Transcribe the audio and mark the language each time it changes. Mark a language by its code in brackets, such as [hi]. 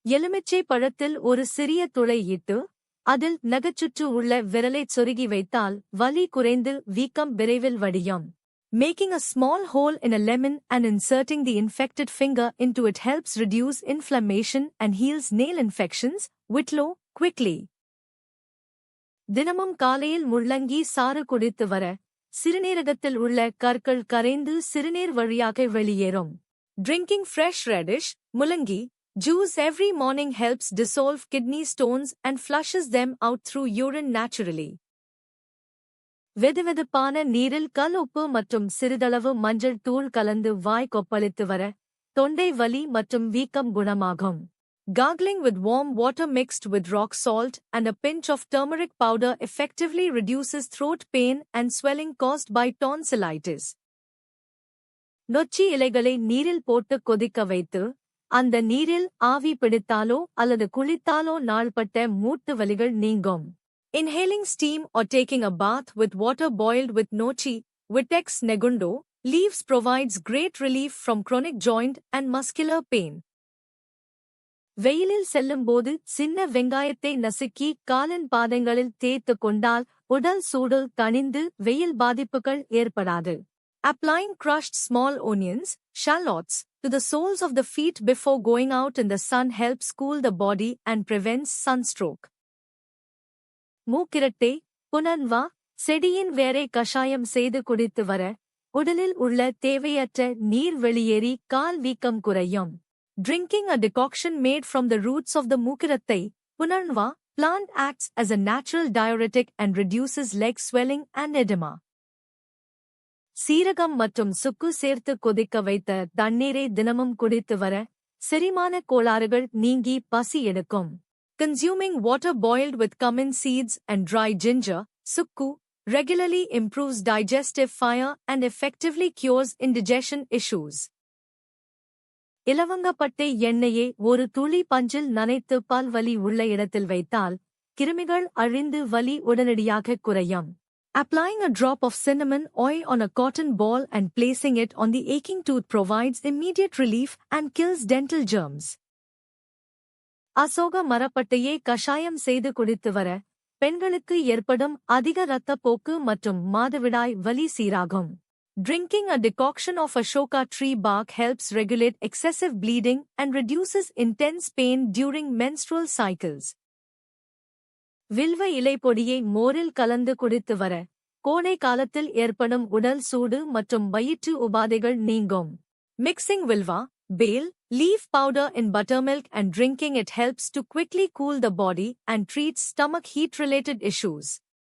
[ta] எலுமிச்சை பழத்தில் ஒரு சிறிய துளை இட்டு அதில் நகச்சுற்று உள்ள விரலைச் சொருகி வைத்தால் வலி குறைந்து வீக்கம் விரைவில் வடியும். [en] Making a small hole in a lemon and inserting the infected finger into it helps reduce inflammation and heals nail infections, whitlow, quickly. [ta] தினமும் காலையில் முள்ளங்கி சாறு குடித்து வர சிறுநீரகத்தில் உள்ள கற்கள் கரைந்து சிறுநீர் வழியாக வெளியேறும். [en] Drinking fresh radish, mullangi juice every morning helps dissolve kidney stones and flushes them out through urine naturally. [ta] வெதுவெதுப்பான நீரில் கல் உப்பு மற்றும் சிறிதளவு மஞ்சள் தூள் கலந்து வாய் கொப்பளித்து வர தொண்டை வலி மற்றும் வீக்கம் குணமாகும். [en] Gargling with warm water mixed with rock salt and a pinch of turmeric powder effectively reduces throat pain and swelling caused by tonsillitis. [ta] நொச்சி இலைகளை நீரில் போட்டு கொதிக்க வைத்து அந்த நீரில் ஆவி பிடித்தாலோ அல்லது குளித்தாலோ நாள்பட்ட மூட்டு வலிகள் நீங்கும். [en] Inhaling steam or taking a bath with water boiled with nochi, Vitex negundo, leaves provides great relief from chronic joint and muscular pain. [ta] வெயிலில் செல்லும்போது சின்ன வெங்காயத்தை நசுக்கி காலின் பாதங்களில் தேய்த்துக் கொண்டால் உடல் சூடு தணிந்து வெயில் பாதிப்புகள் ஏற்படாது. [en] Applying crushed small onions, shallots, to the soles of the feet before going out in the sun helps cool the body and prevents sunstroke. [ta] மூக்கிரட்டை, புனன்வா, செடியின் வேரை கஷாயம் செய்து குடித்து வர உடலில் உள்ள தேவையற்ற நீர் வெளியேறி கால் வீக்கம் குறையும். [en] Drinking a decoction made from the roots of the mookirattai, punarnava, plant acts as a natural diuretic and reduces leg swelling and edema. [ta] சீரகம் மற்றும் சுக்கு சேர்த்து கொதிக்க வைத்த தண்ணீரை தினமும் குடித்து வர செரிமான கோளாறுகள் நீங்கி பசி எடுக்கும். [en] Consuming water boiled with cumin seeds and dry ginger, sukku, regularly improves digestive fire and effectively cures indigestion issues. [ta] இலவங்கப்பட்டை எண்ணெயை ஒரு துளி பஞ்சில் நனைத்து பால் வலி உள்ள இடத்தில் வைத்தால் கிருமிகள் அழிந்து வலி உடனடியாக குறையும். [en] Applying a drop of cinnamon oil on a cotton ball and placing it on the aching tooth provides immediate relief and kills dental germs. [ta] Ashoka மரப்பட்டையை கஷாயம் செய்து குடித்து வர பெண்களுக்கு ஏற்படும் அதிக இரத்தப்போக்கு மற்றும் மாதவிடாய் வலி சீராகும். [en] Drinking a decoction of Ashoka tree bark helps regulate excessive bleeding and reduces intense pain during menstrual cycles. [ta] வில்வ இலைப்பொடியை மோரில் கலந்து குடித்து வர கோடை காலத்தில் ஏற்படும் உடல் சூடு மற்றும் வயிற்று உபாதைகள் நீங்கும். [en] Mixing vilva, bale, leaf powder in buttermilk and drinking it helps to quickly cool the body and treats stomach heat-related issues.